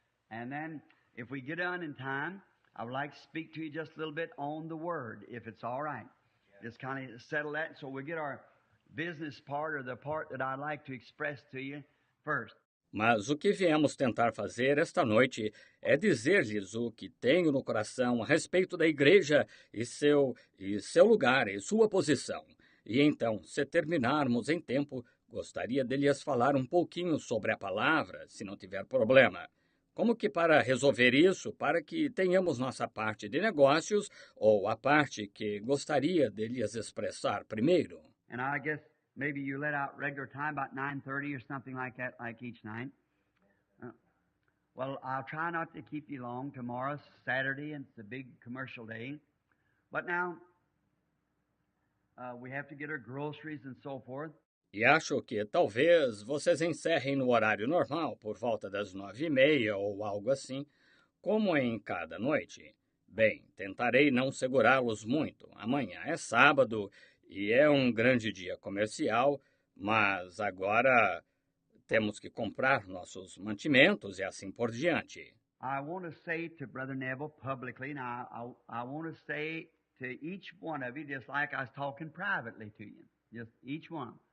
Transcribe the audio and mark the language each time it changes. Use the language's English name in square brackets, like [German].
[English] And then, if we get on in time, I would like to speak to you just a little bit on the Word, if it's all right. Just kind of settle that so we get our business part or the part that I'd like to express to you first. [Portuguese] Mas o que viemos tentar fazer esta noite é dizer-lhes o que tenho no coração a respeito da igreja e seu lugar e sua posição. E então, se terminarmos em tempo, gostaria de lhes falar um pouquinho sobre a palavra, se não tiver problema. Como que para resolver isso, para que tenhamos nossa parte de negócios ou a parte que gostaria de lhes expressar primeiro? [English] And I guess maybe you let out regular time, about 9:30 or something like that, like each night. Well, I'll try not to keep you long. Tomorrow's Saturday and it's a big commercial day. But now, we have to get our groceries and so forth. [Portuguese] E acho que talvez vocês encerrem no horário normal, por volta das 9:30 ou algo assim, como em cada noite. Bem, tentarei não segurá-los muito. Amanhã é sábado e é um grande dia comercial, mas agora temos que comprar nossos mantimentos e assim por diante. [English] I want to say to Brother Neville publicly, now I want to say to each one of you, just like I was talking privately to you, just each one.